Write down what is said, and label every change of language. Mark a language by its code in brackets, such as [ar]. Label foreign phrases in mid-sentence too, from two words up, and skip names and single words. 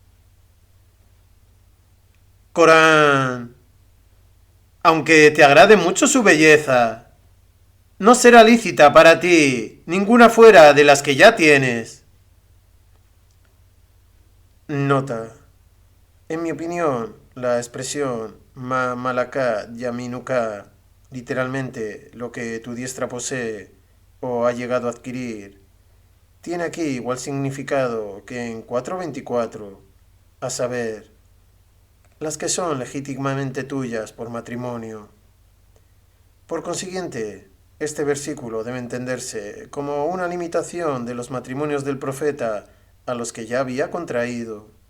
[es] Corán, aunque te agrade mucho su belleza, no será lícita para ti ninguna fuera de las que ya tienes. Nota: en mi opinión, la expresión [ar] ما ملك يمينك, [es] literalmente lo que tu diestra posee o ha llegado a adquirir, tiene aquí igual significado que en 4.24, a saber, las que son legítimamente tuyas por matrimonio. Por consiguiente, este versículo debe entenderse como una limitación de los matrimonios del profeta a los que ya había contraído.